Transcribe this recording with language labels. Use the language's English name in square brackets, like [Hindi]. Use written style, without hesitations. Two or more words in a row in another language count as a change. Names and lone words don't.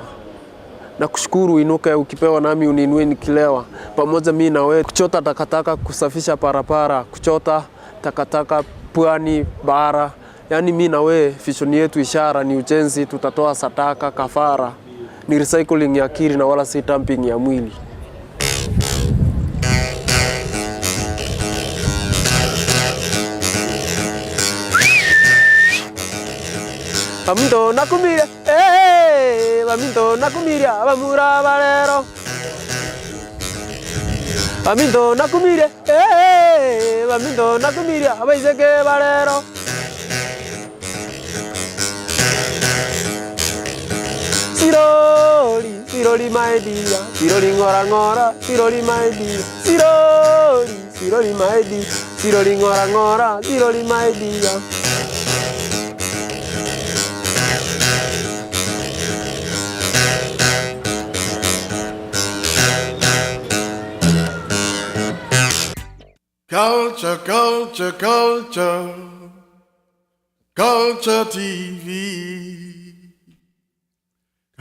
[Swahili] Na kushukuru inuka ukipewa, nami uninue nikilewa. Pamoja mimi na wewe, kuchota takataka, kusafisha parapara, kuchota takataka pwani, bara. Yani mimi na wewe, vision yetu ishara ni ujenzi, tutatoa sadaka, kafara. Ni recycling ya akili na wala si dumping ya mwili. [Gusii] Bamindo nakumiria, bamindo nakumiria, bamura balero. Bamindo nakumiria, bamindo nakumiria, baiseke balero. Siroli [English] my dear, [Gusii] siroli ngora ngora, siroli [English] my dear, [Gusii] siroli [English] my dear, [Gusii] siroli ngora ngora, siroli [English] my dear. Culture, culture, culture, culture TV.